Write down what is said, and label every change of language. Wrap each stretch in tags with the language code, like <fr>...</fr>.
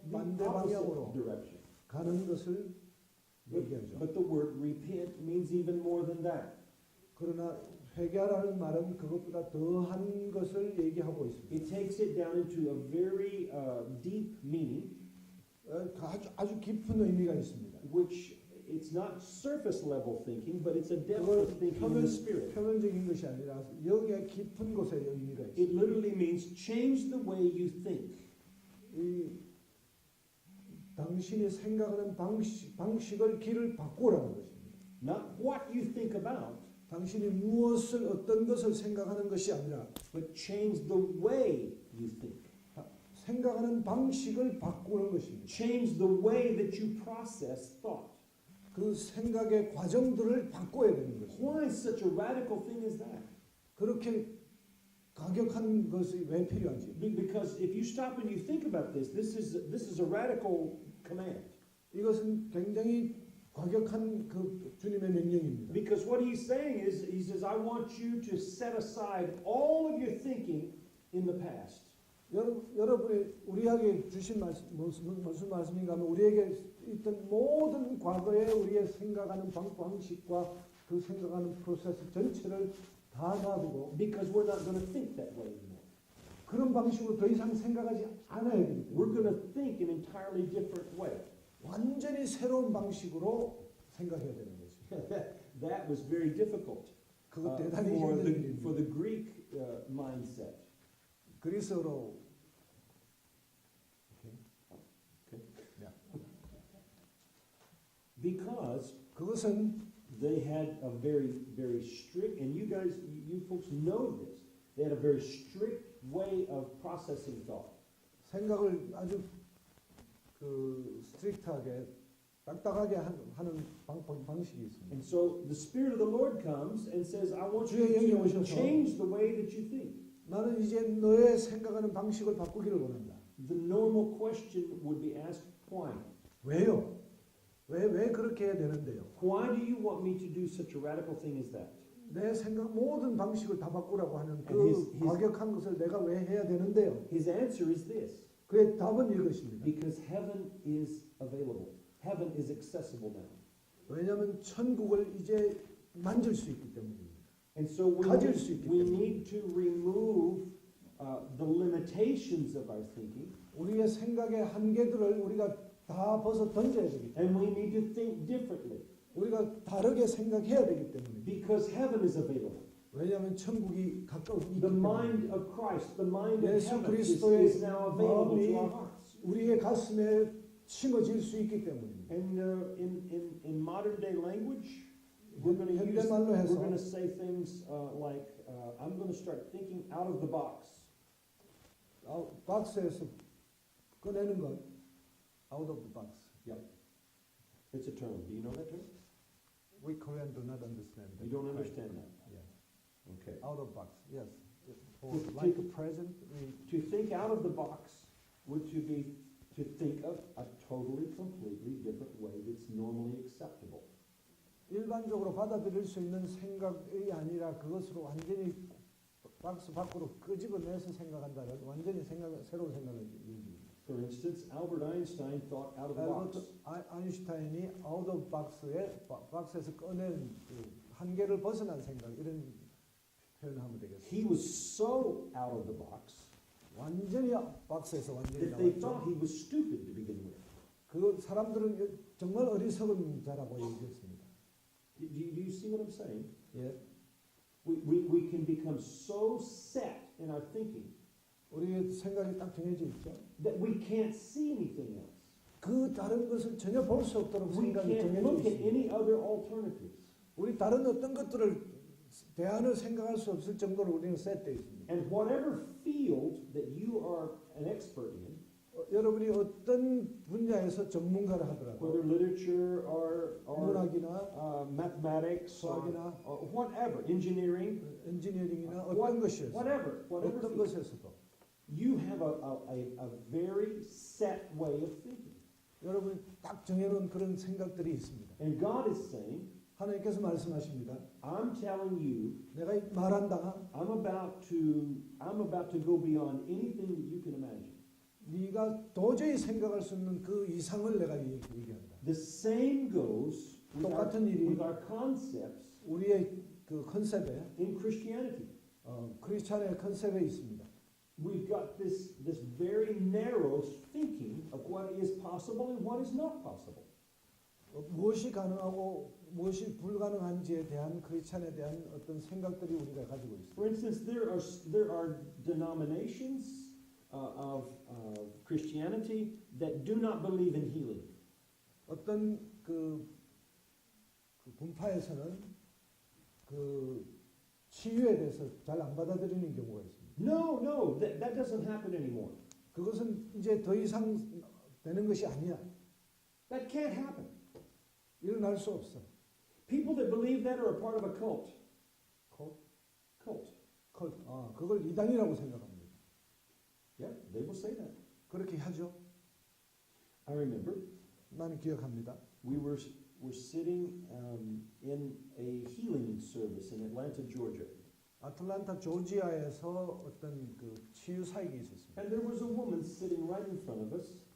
<en>the</en> <ko>반대</ko> <en>opposite</en> <ko>방향으로</ko> <en>direction.</en> <ko>가는 것을 얘기하죠.</ko> <en>But the word repent means even more than that.</en> <ko>그러나 회개하라는 말은 그것보다 더한 것을 얘기하고 있습니다.</ko> <en>It takes it down into a very deep meaning,</en> <ko>아주 깊은 의미가 있습니다.</ko> <en>which it's not surface level thinking, but it's a depth of thinking in the spirit.</en> <ko>표면적인 것이 아니라 영의 깊은 곳에 의미가</ko> <en>It</en> <ko>있습니다.</ko> <en>literally means change the way you think.</en> <ko>이 당신이 생각하는 방식을 길을 바꾸라는 것입니다.</ko> <en>Not what you think about,</en> <ko>당신이 어떤 것을 생각하는 것이 아니라</ko> <en>but change the way you think.</en> <ko>생각하는 방식을 바꾸는 것입니다.</ko> <en>Change the way that you process thought.</en> <ko>그 생각의 과정들을 바꿔야 되는 것입니다.</ko> <en>Why such a radical thing is that?</en> <ko>그렇게 가격한 것이 왜 필요한지.</ko> <en>Because if you stop and you think about this, this is a radical command.</en> <ko>이것은 굉장히 과격한 그 주님의 명령입니다.</ko> <en>Because what he's saying is, he says, I want you to set aside all of your thinking in the past.</en> <ko>여러분이 우리에게 주신 무슨 말씀인가 하면 우리에게 있던 모든 과거에 우리의 생각하는 방식과 그 생각하는 프로세스 전체를 다 놔두고</ko> <en>Because we're not going to think that way anymore.</en> <ko>그런 방식으로 더 이상 생각하지 않아야 됩니다.</ko> <en>We're going to think an entirely different way.</en> <ko>완전히 새로운 방식으로 생각해야 되는 것입니다.</ko> <en>That was very difficult</en> <ko>그거 대단히</ko> <en>for</en> <ko>힘든</ko> <en>the</en> <ko>일입니다.</ko> <en>Greek mindset.</en> <ko>그리스어로</ko> <en>Because</en> <ko>그것은</ko> <en>they had a very strict, and you folks know this, they had a very strict way of processing thought.</en> <ko>생각을 아주 그 스트릭트하게 딱딱하게 하는 방식이 있습니다.</ko> <en>And so the Spirit of the Lord comes and says, I want you</en> <ko>주의 영이</ko> <en>to</en> <ko>오셔서</ko> <en>change the way that you think.</en> <ko>나는 이제 너의 생각하는 방식을 바꾸기를 원한다.</ko> <en>The normal question would be asked, why?</en> <ko>왜요? 왜 그렇게 해야 되는데요?</ko> <en>Why do you want me to do such a radical thing as that?</en> <ko>내 생각 모든 방식을 다 바꾸라고 하는</ko> <en>And</en> <ko>그</ko> <en>his-</en> <ko>과격한 것을 내가 왜 해야 되는데요?</ko> <en>His answer is this,</en> <ko>그의 답은 이것입니다.</ko> <en>because heaven is available. Heaven is accessible now.</en> <ko>왜냐하면 천국을 이제 만질 수 있기 때문입니다.</ko> <en>And so</en> <ko>가질 수 있기</ko> <en>we</en> <ko>때문에.</ko> <en>need to remove the limitations of our thinking,</en> <ko>우리의 생각의 한계들을 우리가 다 벗어 던져야 되기 때문에</ko> <en>and we need to think differently,</en> <ko>우리가 다르게 생각해야 되기 때문입니다.</ko> <en>because heaven is available.</en> <ko>왜냐하면 천국이 가까이 있기</ko> <en>The mind</en> <ko>때문에</ko> <en>of Christ, the mind of</en> <ko>예수</ko> <en>heaven</en> <ko>그리스도의</ko> <en>is now available to</en> <ko>마음이</ko> <en>our hearts.</en> <ko>우리의 가슴에 심어질 수 있기 때문입니다.</ko> <en>And in modern day language, we're going to</en> <ko>현대말로 해서</ko> <en>say things like, I'm going to start thinking out of the box.</en> <ko>박스에서 꺼내는 것</ko> <en>out of the box. It's a term. Do you know that term? We Korean do not understand that. You don't understand that. Yeah. Okay. Out of box. Yes. To- Like a present. To think out of the box would to be to think of a totally, completely different way that's normally acceptable.</en> <ko>일반적으로 받아들일 수 있는 생각이 아니라 그것으로 완전히 박스 밖으로 끄집어내서 생각한다는 완전히 새로운 생각을 얘기합니다.</ko> <en>For instance, Albert Einstein thought out of the box.</en> <ko>아인슈타인이</ko> <en>out of box</en> <ko>에 박스에서 꺼낸 그 한계를 벗어난 생각 이런 표현하면 되겠습니다.</ko> <en>He was so out of the box</en> <ko>완전히 박스에서 완전히</ko> <en>that they thought</en> <ko>나왔죠.</ko> <en>he was stupid to begin with.</en> <ko>그 사람들은 정말 어리석은 자라고 얘기했습니다.</ko> <en>Do you see what I'm saying?</en> <ko>예,</ko> <en>We can become so set in our thinking</en> <ko>우리의 생각이 딱 정해져 있죠.</ko> <en>that we can't see anything else.</en> <ko>그 다른 것을 전혀 볼 수 없도록</ko> <en>We</en> <ko>생각이</ko> <en>can't</en> <ko>정해져</ko> <en>look at</en> <ko>있습니다.</ko> <en>any other alternatives.</en> <ko>우리 다른 어떤 것들을 대안을 생각할 수 없을 정도로 우리는 셋되어 있습니다.</ko> <en>And whatever field that you are an expert in,</en> <ko>여러분이 어떤 분야에서 전문가를 하더라도</ko> <en>whether literature or</en> <ko>문학이나</ko> <en>mathematics</en> <ko>수학이나</ko> <en>or whatever, engineering,</en> <ko>엔지니어링이나 어떤 것이어서</ko> <en>whatever</en> <ko>어떤</ko> <en>field,</en> <ko>것에서도</ko> <en>you have a very set way of thinking.</en> <ko>여러분이 딱 정해놓은 그런 생각들이 있습니다.</ko> <en>And God is saying,</en> <ko>하나님께서 말씀하십니다.</ko> <en>I'm telling you,</en> <ko>내가 말한다.</ko> <en>I'm about to go beyond anything that you can imagine.</en> <ko>네가 도저히 생각할 수 없는 그 이상을 내가 얘기한다.</ko> <en>The same goes</en> <ko>똑같은 일이</ko> <en>with our concepts</en> <ko>우리의 그 컨셉에</ko> <en>in Christianity.</en> <ko>크리스찬의 컨셉에 있습니다.</ko> <en>We've got this very narrow thinking of what is possible and what is not possible.</en> <ko>무엇이 가능하고 무엇이 불가능한지에 대한 크리스찬에 대한 어떤 생각들이 우리가 가지고 있습니다.</ko> <en>For instance, there are denominations of Christianity that do not believe in healing.</en> <ko>어떤 그 분파에서는 그 치유에 대해서 잘 안 받아들이는 경우가 있습니다.</ko> <en>No, that doesn't happen anymore.</en> <ko>그것은 이제 더 이상 되는 것이 아니야.</ko> <en>That can't happen.</en> <ko>일어날 수 없어.</ko> <en>People that believe that are a part of a cult. Cult.</en> <ko>그걸 이단이라고 생각합니다.</ko> <en>Yeah, they will say that.</en> <ko>그렇게 하죠.</ko> <en>I remember</en> <ko>나는 기억합니다.</ko> <en>we were sitting in a healing service in Atlanta, Georgia.</en> <ko>아틀란타 조지아에서 어떤 그 치유 사역이 있었습니다.</ko> <en>And there was a woman sitting right in front of us.</en>